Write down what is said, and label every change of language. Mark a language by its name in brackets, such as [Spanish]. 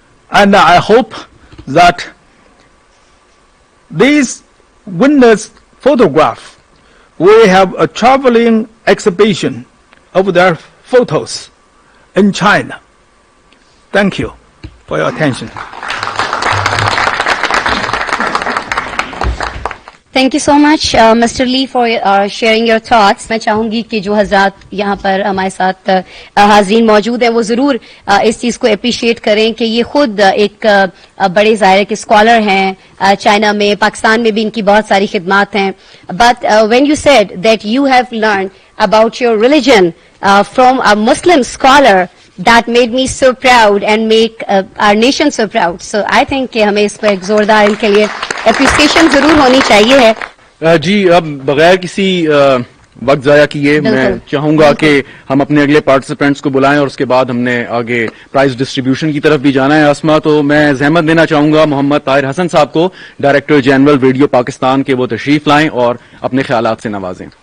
[English] And I hope that these winners' photograph will have a traveling exhibition of their photos in China. Thank you for your attention. Thank you so much mister Lee for sharing your thoughts. [Urdu] میں چاہوں گی کہ جو حضرات یہاں پر ہمارے ساتھ حاضرین موجود ہیں وہ ضرور اس چیز کو اپریشیٹ کریں کہ یہ خود ایک بڑے ظاہر کے اسکالر ہیں. چائنا میں، پاکستان میں بھی ان کی بہت ساری خدمات ہیں. [English] But when you said that you have learn about your religion from a Muslim scholar, that made me so proud and make our nation so proud. So I think [Urdu] کہ ہمیں اس پر ایک زوردار ان کے لیے اپریسیشن ضرور ہونی چاہیے ہے. جی اب بغیر کسی وقت ضائع کیے میں چاہوں گا کہ ہم اپنے اگلے پارٹیسپینٹس کو بلائیں اور اس کے بعد ہم نے آگے پرائز ڈسٹریبیوشن کی طرف بھی جانا ہے. اسما، تو میں زحمت دینا چاہوں گا محمد طاہر حسن صاحب کو، ڈائریکٹر جنرل ریڈیو پاکستان کے، وہ تشریف لائیں اور اپنے خیالات سے نوازیں.